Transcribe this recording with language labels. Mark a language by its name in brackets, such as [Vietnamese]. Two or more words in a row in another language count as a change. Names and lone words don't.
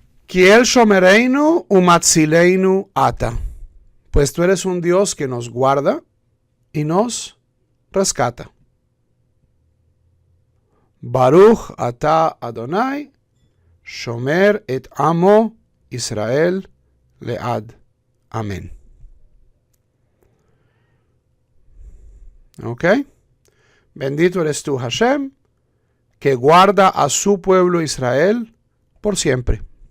[Hebrew] כי אל שומרנו ומצילנו אתה. [Spanish] Pues tú eres un Dios que nos guarda y nos rescata. [Hebrew] ברוך אתה אדוני שומר את עמו ישראל לעד. [Spanish] Amén. ¿Ok? Bendito eres tú, Hashem, que guarda a su pueblo Israel por siempre.